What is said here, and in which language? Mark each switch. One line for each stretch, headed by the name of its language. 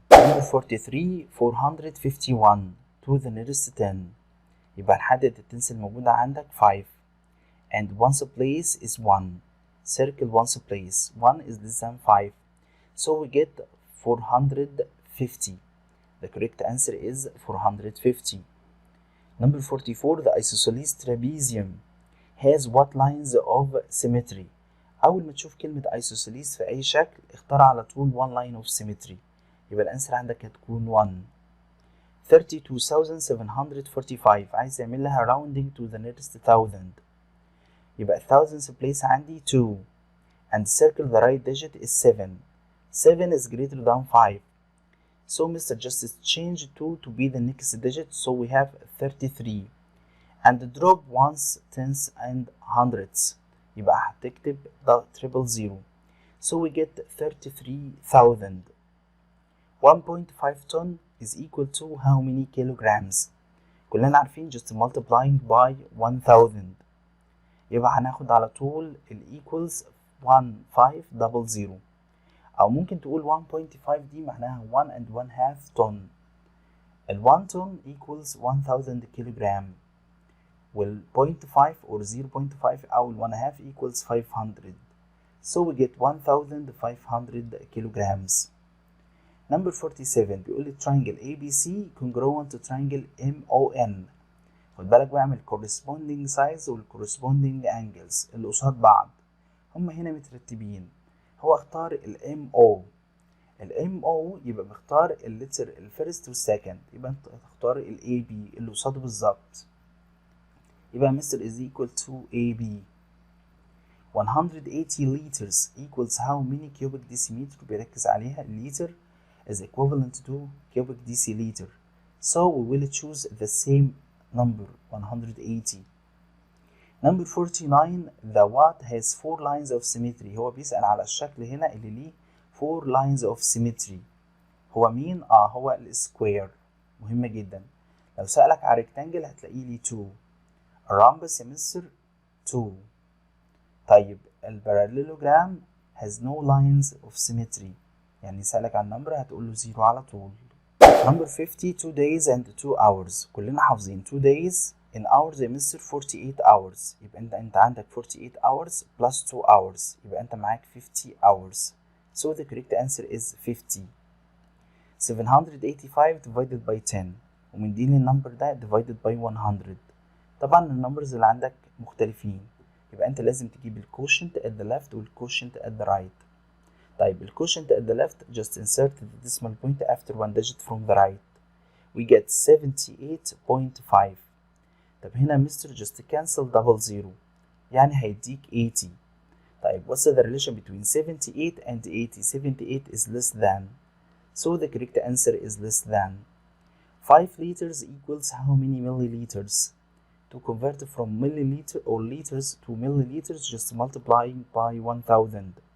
English: Number 43 451 to the nearest 10.
Arabic: يبقى نحدد التنس الموجودة عندك 5 and one's place is 1.
English: Circle one's place. 1 is less than 5. So we get 450. The correct answer is 450. Number 44 the isosceles trapezium has what lines of symmetry.
Arabic: أول ما تشوف كلمة isosceles في أي شكل اختار على طول
English: one line of symmetry.
Arabic: يبقى الأنسر عندك هتكون 1. 32745 عايز يعمل لها
English: rounding to the nearest 1000.
Arabic: يبقى
English: thousands place عندي 2 and circle the right digit is 7. 7 is greater than 5. So Mr. Justice change 2 to be the next digit, so we have 33 and drop ones, tens and hundreds.
Arabic: يبقى هتكتب
English: triple zero. So we get 33,000. 1.5 ton is equal to how many kilograms.
Arabic: كلنا عارفين
English: just multiplying by 1000.
Arabic: يبقى هناخد على طول ال equals 1500. أو ممكن تقول 1.5 دي معناها 1 and 1/2 ton.
English: ال 1 ton equals 1000 kilogram.
Arabic: وال 0.5 or 0.5 أو ال 1/2 equals 500.
English: So we get 1500 kilograms. Number 47
Arabic: بيقول لي
English: triangle ABC congruent to triangle MON.
Arabic: خد بالك بعمل corresponding sides وال corresponding angles اللي قصاد بعض. هما هنا مترتبين. هو اختار ال MO. الام او يبقى بختار اللتر الفيرست والسكند، يبقى انت هتختار الاي بي اللي قصاده بالظبط. يبقى مستر is equal to AB. 180 liters equals how many cubic decimeter؟ بيركز عليها الليتر is equivalent to cubic deciliter.
English: So we will choose the same number 180. Number 49 the watt has 4 lines of symmetry.
Arabic: هو بيسأل على الشكل هنا اللي ليه 4 lines of symmetry. هو مين؟ هو السكوير. مهمة جدا. لو سألك على rectangle هتلاقيه ليه 2. الرامبس يا مستر 2. طيب الباراليلوجرام
English: has no lines of symmetry.
Arabic: يعني سألك عن number هتقول له 0 على طول. Number 50 2 days and 2 hours. كلنا حافظين
English: 2 days in hours
Arabic: يا مستر 48 hours. يبقى انت عندك
English: 48 hours plus 2 hours.
Arabic: يبقى انت معاك 50 hours.
English: So the correct answer is 50. 785 divided by 10.
Arabic: ومديني النمبر ده
English: divided by 100.
Arabic: طبعا النمبرز اللي عندك مختلفين، يبقى انت لازم تجيب الكوشنت at the left والكوشنت at the right. طيب الكوشنت
English: at the left just insert the decimal point after one digit from the right. We get 78.5.
Arabic: طب هنا مستر
English: just cancel double zero
Arabic: يعني هيديك 80.
English: طيب what's the relation between 78 and 80؟ 78 is less than, so the correct answer is less than. 5 liters equals how many milliliters? To convert from milliliter or liters to milliliters, just multiplying by 1000.